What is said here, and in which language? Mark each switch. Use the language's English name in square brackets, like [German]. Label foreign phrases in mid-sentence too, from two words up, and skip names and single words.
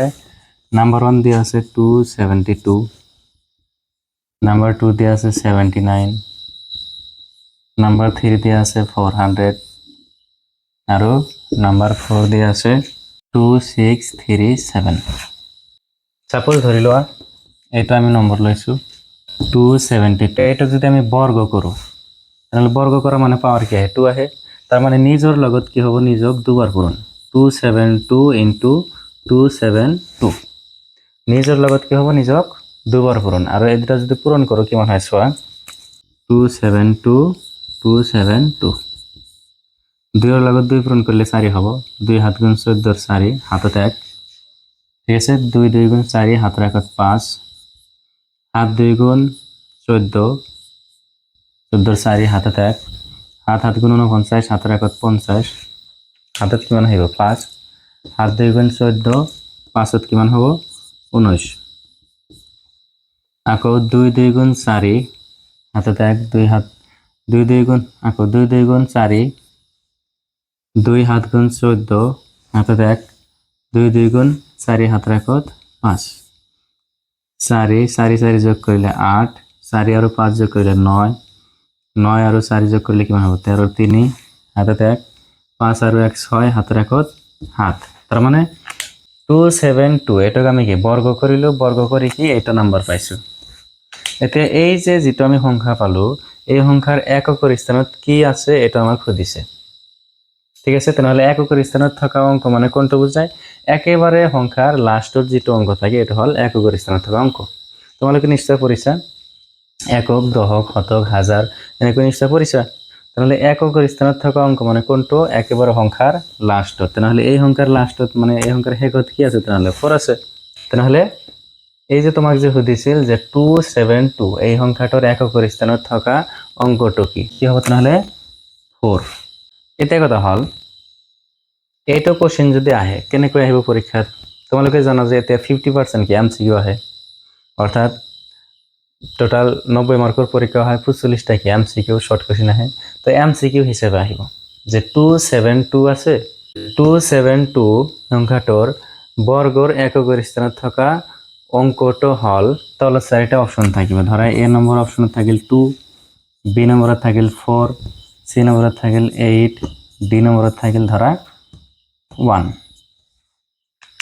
[Assamese] নাম্বাৰ 1 দিয়া আছে 272, নাম্বাৰ 2 দিয়া আছে 79, নাম্বাৰ 3 দিয়া আছে 400 আৰু নাম্বাৰ 4 দিয়া আছে 2637। সাপোজ ধৰি লোৱা এইটো আমি নম্বৰ লৈছোঁ 272। এইটো যদি আমি বৰ্গ কৰোঁ, তাহলে বর্গ করা মানে পাওয়ার কি আহে? 2 আহে। তার মানে নিজর লগত কি হব? নিজক দুবার পূরণ। 272 ইন্টু 272, নিজর লগত কি হব? নিজক দুবার পূরণ। আর এই দুটা যদি পূরণ করো কিমান হয় চোৱা, 272 272, 2 লগত 2 পূরণ করলে 4 হব। 2 হাত গুণ 14 4 হাতত 1। ঠিক আছে? 2 2 গুণ 4 হাতের 1 5, হাত 2 গুণ 14 14 4 হাতত 1, হাত হাত গুণ 49 হাতের 1 50, হাতত কিমান হইব? 5, হাত 2 গুণ 14 5ত কিমান হব? 19। আকৌ 2 2 গুণ 4 হাতত 1, 2 হাত 2 2 গুণ আকৌ 2 2 গুণ 4 2 হাত গুণ 14 হাতত 1, 2 2 গুণ 4 হাতের 1 5, 4 4 4 যোগ করলে 8, 4 আর 5 যোগ করলে 9, 9 আর 4 যোগ করলে কিমান হব? 13 3 হাতত 1, 5 আর 1 6 হাতের 1 হাত। তার মানে 272 এটাকে আমি কি বর্গ করিলো, বর্গ করে কি এটা নাম্বার পাইছো। এতিয়া এই যে যেটো আমি সংখ্যা পালো, এই সংখ্যার এককৰ স্থানত কি আছে এটা আমাক সুধিছে। ঠিক আছে? তেনেহলে এককৰ স্থানত থকা অঙ্ক মানে কোনটো বুঝায়? একেবারে সংখ্যার লাস্টত যেটো অঙ্ক থাকে এটা হল এককৰ স্থানত থকা অঙ্ক। তোমালোকে নিশ্চয় পড়িছা, একক, দশক, শতক, হাজার, এনেকৈ নিশ্চয় পড়িছা। তাহলে এককৰ স্থানত থকা অঙ্ক মানে কোনটো? একেবারে সংখ্যার লাস্টত। তাহলে এই সংখ্যার লাস্টত মানে এই সংখ্যার শেষত কি আছে? তাহলে 4 আছে। তাহলে এই যে তোমাক যে সুধিছিল যে 272 এই সংখ্যাটোৰ এককৰ স্থানত থকা অঙ্কটো কি? কি হ'ব তাহলে? 4। এতিয়া কথা হল, এইটো কোশ্চেন যদি আহে কেনেকৈ আহিব পৰীক্ষাত? তোমালোকে জানা যে এতিয়া 50% কি এমসিকিউ আহে, অর্থাৎ টোটাল 90 মার্কৰ পৰীক্ষা হয়, 45টা কি এমসিকিউ [English] short question [Assamese] আহে। তো এমসিকিউ হিসেবে আহিব যে 272 আছে, 272 সংখ্যাটোৰ বর্গৰ এককৰ স্থানত থকা অঙ্কটো হল, তলত 4টা অপশন থাকিব। ধৰা এ নম্বৰ অপশনত থাকিল 2, বি নম্বৰত থাকিল 4, সি নম্বৰত থাকিল 8, ডি নম্বৰত থাকিল ধৰা 1।